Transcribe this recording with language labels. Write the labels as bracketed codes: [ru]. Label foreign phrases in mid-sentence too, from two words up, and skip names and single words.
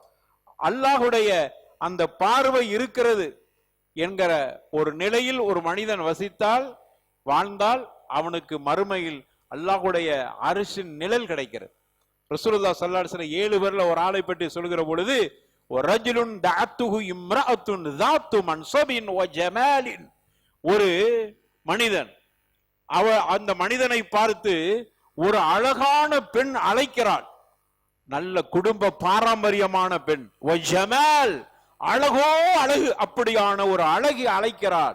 [ta] அல்லாஹுடைய அந்த பார்வை இருக்கிறது என்கிற ஒரு நிலையில் ஒரு மனிதன் வசித்தால், வாழ்ந்தால், அவனுக்கு மறுமையில் அல்லாஹுடைய அரிசின் நிழல் கிடைக்கிறது. ரசூலுல்லாஹ் [ar] صلى الله عليه وسلم [ta] 7 பேர்ல ஒரு ஆளை பற்றி சொல்கிற பொழுது, [ar] رجل دعته امرأة ذات منصب وجمال, [ta] ஒரு மனிதன், அந்த மனிதனை பார்த்து ஒரு அழகான பெண் அழைக்கிறாள். நல்ல குடும்ப பாரம்பரியமான பெண், வஜமால், அழகோ அழகு, அப்படியான ஒரு அழகி அழைக்கிறாள்.